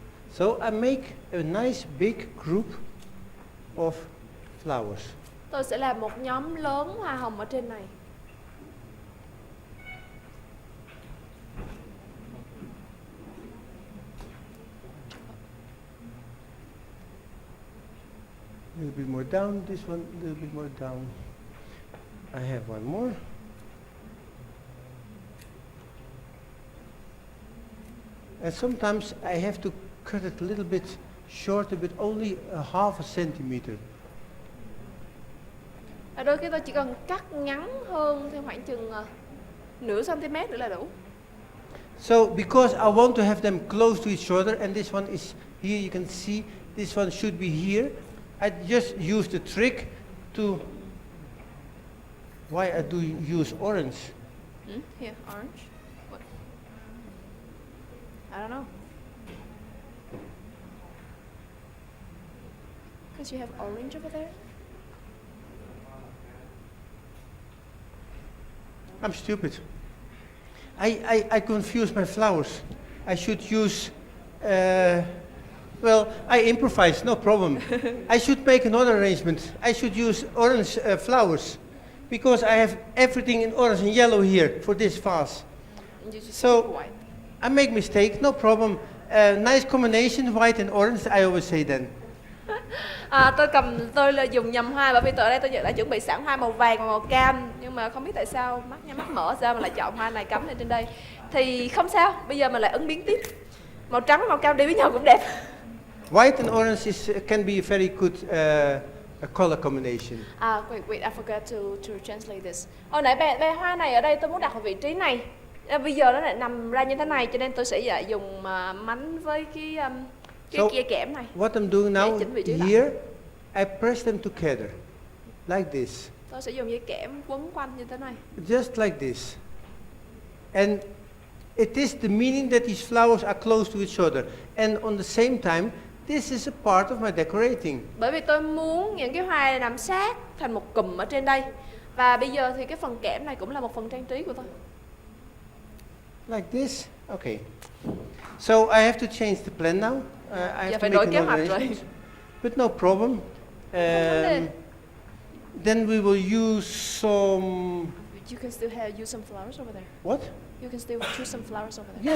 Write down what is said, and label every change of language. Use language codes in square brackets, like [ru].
[en] So I make a nice big group of flowers. [vi] Tôi sẽ làm một nhóm lớn hoa hồng ở trên này. [en] A little bit more down, this one a little bit more down. I have one more. And sometimes I have to cut it a little bit shorter, but only a half a centimeter. [vi] Đôi khi tôi chỉ cần cắt ngắn hơn theo khoảng chừng nửa cm nữa là đủ. [en] So because I want to have them close to each other, and this one is here, you can see this one should be here. I just use the trick to, why I do use orange? Here, orange. What? I don't know. Because you have orange over there. I'm stupid. I confuse my flowers. I should use, well, I improvise, no problem. I should make another arrangement. I should use orange flowers because I have everything in orange and yellow here for this vase. You just So keep white. I make mistake, no problem. Nice combination, white and orange, I always say then. [vi] Tôi là dùng nhầm hoa bởi vì ở đây tôi đã chuẩn bị sẵn hoa màu vàng và màu cam, nhưng mà không biết tại sao mắt mở sao mà lại chọn hoa này cắm lên trên đây. Thì không sao, bây giờ mình lại ứng biến tiếp. Màu trắng và màu cam đi với nhau cũng đẹp. [en] White and orange can be a very good color combination. Wait, I forgot to translate this. [vi] Hồi nãy bè hoa này ở đây tôi muốn đặt ở vị trí này. Bây giờ nó lại nằm ra như thế này, cho nên tôi sẽ dùng mánh với cái kia kẽm này. [en] What I'm doing now [vi] chỉnh vị trí lại. [en] here, I press them together, like this. [vi] Tôi sẽ dùng dây kẽm quấn quanh như thế này. [en] Just like this. And it is the meaning that these flowers are close to each other. And on the same time, this is a part of my decorating. [vi] Bởi vì tôi muốn những cái hoa này nằm sát thành một cụm ở trên đây. Và bây giờ thì cái phần kẽm này cũng là một phần trang trí của tôi. [en] Like this. Okay. So I have to change the plan now. I have [vi] phải [en] to [vi] đổi [en] make [vi] kế [en] another [vi] hoạch rồi. [en] arrangement. But no problem. [vi] đề. [en] Then we will use some. You can still use some flowers over there. What? You can still choose some flowers over there.